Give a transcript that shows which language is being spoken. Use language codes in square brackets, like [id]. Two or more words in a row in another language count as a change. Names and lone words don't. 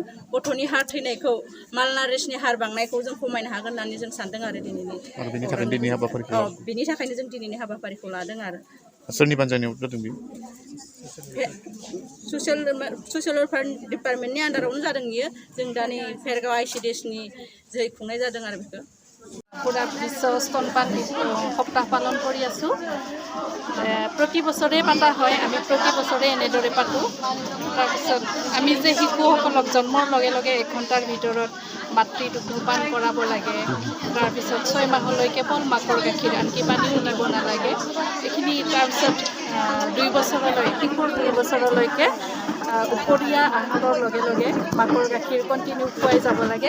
[brx] गथ'नि हार थैनायखौ मालनारिसनि हार बांनायखौ जों खमायनो हागोन होननानै जों सानदों आरो बिनि थाखायनो जों दिनैनि हाबाफारिखौ लादों आरो सोरनि बानजायनायाव जादों बे [en] social welfare departmentনি [brx] आन्डारावनो जादों बियो। जों दा नै भेरगाव ICDSनि जोहै खुंनाय जादों आरो बेखौ [as] পুরা বিশ্ব স্তনপান সপ্তাহ পালন কৰি আছোঁ। প্ৰতি বছৰে পাতা হয়, আমি প্ৰতি বছৰে এনেদৰে পাতোঁ। তাৰপিছত আমি যে শিশুসকলক জন্মৰ লগে লগে 1 ঘণ্টাৰ ভিতৰত মাতৃদুগ্ধপান কৰাব লাগে, তাৰপিছত 6 মাহলৈ কেৱল মাকৰ গাখীৰ আনকি পানীও দিব নালাগে এইখিনি, তাৰপিছত 2 বছৰলৈ শিশুৰ 2 বছৰলৈকে উপৰীয়া আহাৰৰ লগে লগে মাকৰ গাখীৰ কণ্টিনিউ খুৱাই যাব লাগে।